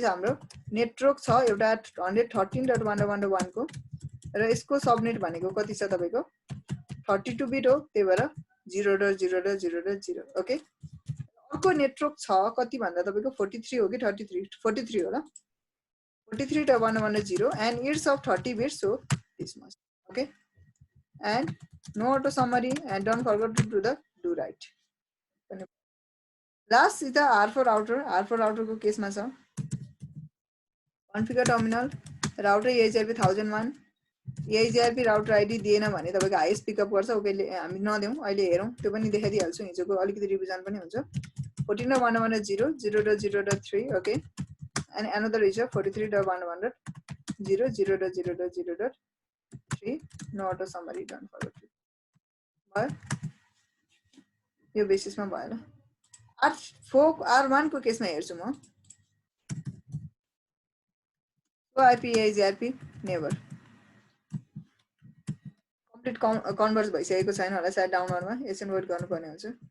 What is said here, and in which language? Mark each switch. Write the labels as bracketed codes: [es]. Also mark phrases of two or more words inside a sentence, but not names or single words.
[ne] हाम्रो नेटवर्क छ एउटा 113.1.1.1 को र यसको सबनेट भनेको कति छ तपाईको 32 बिट हो त्यही भएर 0.0.0.0 ओके अर्को नेटवर्क छ कति भन्दा तपाईको 43 हो कि 43 हो ल 43.1.1.0 [en] and it's of 30 bits so this much okay and no auto summary and don't forget to do the do right last is the R4 router [ne] को केसमा छ [en] configure terminal router EIGRP 1001 EIGRP router ID [ne] दिएन भने तपाईको [en] highest pickup [ne] गर्छ ओके हामी नदेऊ अहिले हेरौं त्यो पनि देखाइदिहाल्छु हिजोको अलिकति रिभिजन पनि हुन्छ 14.1.1.0 0.0.3 [en] okay and another is 43.1.1.0 0.0.0.3 no auto summary don't forget [ne] भयो यो बेसिसमा भयो ल R1 को केसमा हेर्छु म IP EIGRP [en] never complete converge [ne] भइसकेको छैन होला सायद डाउनलोडमा एकछिन वेट गर्नुपर्ने हुन्छ